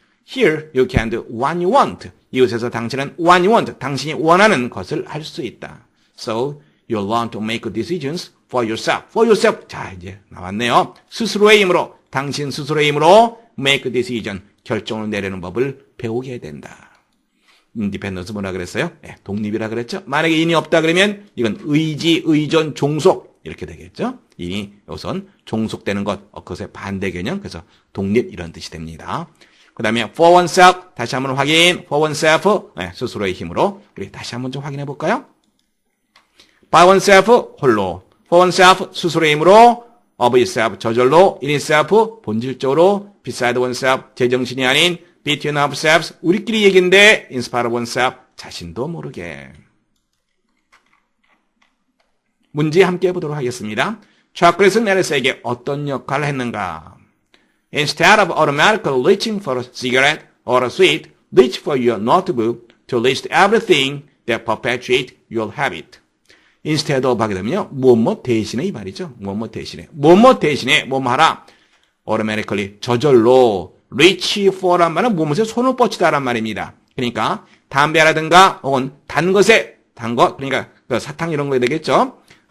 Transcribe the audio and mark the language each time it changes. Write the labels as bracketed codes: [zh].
[en] Here you can do what you want. [ko] 이곳에서 당신은 [en] what you want, [ko] 당신이 원하는 것을 할 수 있다. [en] So you learn to make decisions for yourself. For yourself. [ko] 자, 이제 나왔네요. 스스로의 힘으로, 당신 스스로의 힘으로 [en] make decision, [ko] 결정을 내리는 법을 배우게 된다. 인디펜던스 뭐라 그랬어요? 네, 독립이라 그랬죠. 만약에 인이 없다 그러면 이건 의지, 의존, 종속 이렇게 되겠죠. 인이 우선 종속되는 것, 그것의 반대 개념, 그래서 독립 이런 뜻이 됩니다. 그 다음에 [en] for oneself, [ko] 다시 한번 확인, for oneself, 네, 스스로의 힘으로 우리 다시 한번 좀 확인해 볼까요? [en] by oneself, [ko] 홀로, [en] for oneself, [ko] 스스로의 힘으로, [en] of itself, [ko] 저절로, [en] in itself, [ko] 본질적으로, [en] beside oneself, [ko] 제정신이 아닌, [en] between ourselves, [ko] 우리끼리 얘기인데, [en] in spite of oneself, [ko] 자신도 모르게. 문제 함께 해보도록 하겠습니다. 초콜릿은 앨리스에게 어떤 역할을 했는가? [en] Instead of automatically reaching for a cigarette or a sweet, reach for your notebook to list everything that perpetuates your habit. [ko] Instead of 하게 되면요, 무엇 대신에 이 말이죠. 무엇 대신에. 무엇 대신에 뭐뭐 하라. automatically, 저절로 [en] reach for [ko] 란 말은 무엇에 손을 뻗치다란 말입니다. 그러니까 담배라든가 혹은 단 것에, 단 것, 그러니까 사탕 이런 거 되겠죠.